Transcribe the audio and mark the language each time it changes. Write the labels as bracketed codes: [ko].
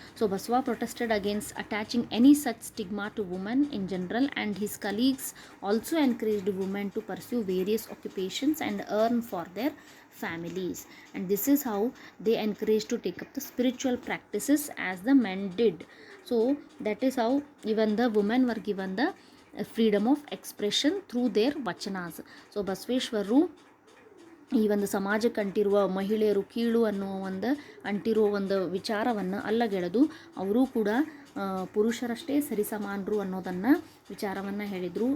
[en] So Basava protested against attaching any such stigma to women in general and his colleagues also encouraged women to pursue various occupations and earn for their families, and this is how they encouraged to take up the spiritual practices as the men did. So that is how even the women were given the freedom of expression through their vachanas. [kn] So ಬಸವೇಶ್ವರರು ಈ ಒಂದು ಸಮಾಜಕ್ಕೆ ಅಂಟಿರುವ ಮಹಿಳೆಯರು ಕೀಳು ಅನ್ನುವ ಅಂಟಿರುವ ಒಂದು ವಿಚಾರವನ್ನು ಅಲ್ಲಗೆಳೆದು ಅವರೂ ಕೂಡ ಪುರುಷರಷ್ಟೇ ಸರಿಸಮಾನರು ಅನ್ನೋದನ್ನು ವಿಚಾರವನ್ನು ಹೇಳಿದರು.